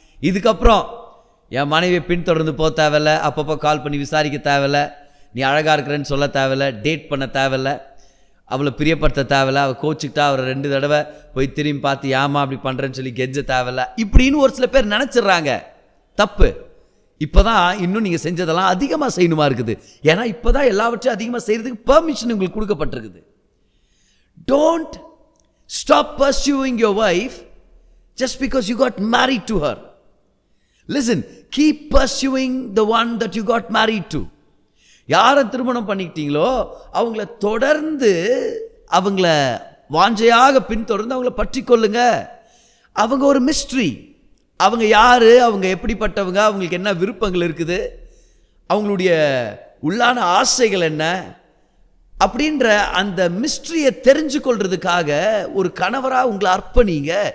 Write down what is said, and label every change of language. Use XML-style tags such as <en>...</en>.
<ta>இதுக்கப்புறம் என் மனைவியை பின்தொடர்ந்து போக தேவையில்ல, அப்பப்போ கால் பண்ணி விசாரிக்க தேவையில்ல, நீ அழகாக இருக்கிறேன்னு சொல்ல தேவையில்ல, டேட் பண்ண தேவையில்ல, அவளை பிரியப்படுத்த தேவையில்ல, அவள் கோச்சிக்கிட்டா அவரை 2 தடவை போய் திரும்பி பார்த்து ஏமா அப்படி பண்ணுறேன்னு சொல்லி கெஞ்ச தேவையில்ல இப்படின்னு ஒரு சில பேர் நினச்சிட்றாங்க. தப்பு. இப்போ தான் இன்னும் நீங்கள் செஞ்சதெல்லாம் அதிகமாக செய்யணுமா இருக்குது. ஏன்னா இப்போ தான் எல்லாவற்றையும் அதிகமாக செய்கிறதுக்கு பெர்மிஷன் உங்களுக்கு கொடுக்கப்பட்டிருக்குது.</ta> <en>Don't stop pursuing your wife just because you got married to her. Listen, keep pursuing the one that you got married to.</en> <ta>யாரை திருமணம் பண்ணிக்கிட்டீங்களோ அவங்கள தொடர்ந்து, அவங்கள வாஞ்சையாக பின்தொடர்ந்து அவங்கள பற்றி கொள்ளுங்க. அவங்க ஒரு மிஸ்ட்ரி. அவங்க யாரு, அவங்க எப்படிப்பட்டவங்க, அவங்களுக்கு என்ன விருப்பங்கள் இருக்குது, அவங்களுடைய உள்ளான ஆசைகள் என்ன அப்படின்ற அந்த மிஸ்ட்ரியை தெரிஞ்சு கொள்றதுக்காக ஒரு கணவராக உங்களை அர்ப்பணிங்க.</ta>